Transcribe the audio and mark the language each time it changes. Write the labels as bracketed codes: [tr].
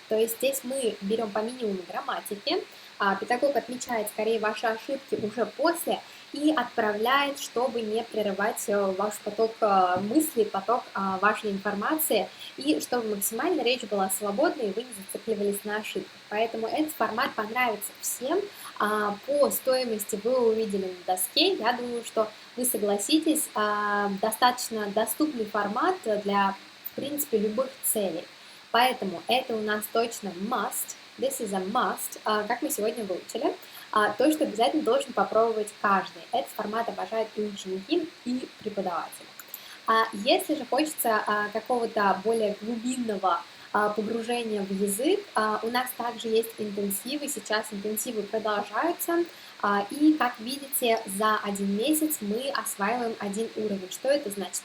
[ru] То есть здесь мы берем по минимуму грамматики, педагог отмечает скорее ваши ошибки уже после и отправляет, чтобы не прерывать ваш поток мыслей, поток важной информации, и чтобы максимально речь была свободной, и вы не зацикливались на ошибках. Поэтому этот формат понравится всем. По стоимости вы увидели на доске. Я думаю, что вы согласитесь, достаточно доступный формат для, в принципе, любых целей. Поэтому это у нас точно must. [en] This is a must, [ru] как мы сегодня выучили. То, что обязательно должен попробовать каждый. Этот формат обожают и ученики, и преподаватели. Если же хочется какого-то более глубинного погружения в язык, у нас также есть интенсивы, сейчас интенсивы продолжаются, и, как видите, за 1 месяц мы осваиваем 1 уровень. Что это значит?